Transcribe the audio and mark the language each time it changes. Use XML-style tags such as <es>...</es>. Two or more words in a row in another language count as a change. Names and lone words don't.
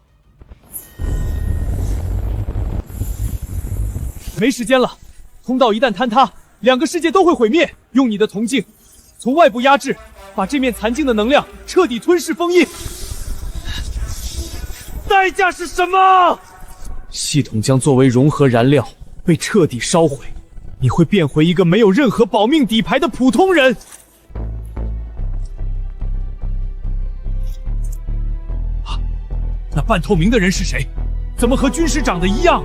<zh>没时间了，通道一旦坍塌，2个世界都会毀滅。用你的铜镜，從外部壓制，把這面殘鏡的能量徹底吞噬封印。代價是什麼？系統將作為融合燃料被徹底燒毀，你會變回一個沒有任何保命底牌的普通人。那半透明的人是誰？怎麼和軍師長得一樣？</zh>